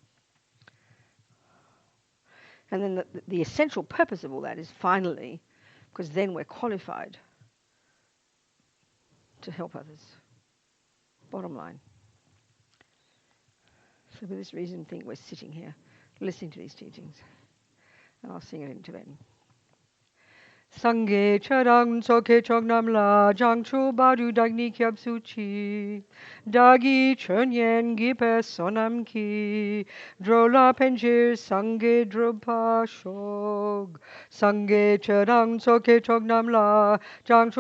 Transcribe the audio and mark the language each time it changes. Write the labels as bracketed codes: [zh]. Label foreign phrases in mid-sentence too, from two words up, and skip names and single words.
[en] And then the essential purpose of all that is finally, because then we're qualified to help others. Bottom line. So for this reason, I think we're sitting here, listening to these teachings. And I'll sing it in Tibetan. [bo] སངས་རྒྱས་ཆོས་དང་ཚོགས་ཀྱི་མཆོག་རྣམས་ལ་བྱང་ཆུབ་བར་དུ་བདག་ནི་སྐྱབས་སུ་མཆི་བདག་གིས་སྦྱིན་སོགས་བགྱིས་པའི་བསོད་ནམས་ཀྱིས འགྲོ་ལ་ཕན་ཕྱིར་སངས་རྒྱས་འགྲུབ་པར་ཤོག་སངས་རྒྱས་ཆོས་དང་ཚོགས་ཀྱི་མཆོག་རྣམས་ལ་བྱང་ཆུབ